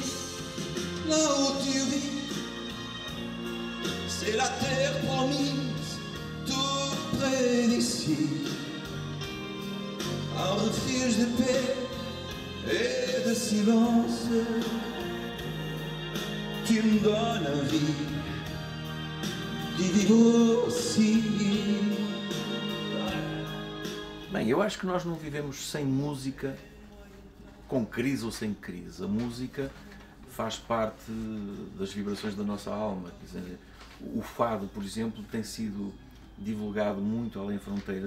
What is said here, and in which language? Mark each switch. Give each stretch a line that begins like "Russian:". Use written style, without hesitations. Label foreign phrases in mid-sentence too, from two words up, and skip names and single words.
French: Là où tu vis, c'est la terre promise, tout près d'ici, un refuge de paix et de silence. Tu me donnes envie de viver aussi.
Portuguese: Bem, eu acho que nós não vivemos sem música, com crise ou sem crise. A música faz parte das vibrações da nossa alma. Quer dizer, o fado, por exemplo, tem sido divulgado muito além fronteiras.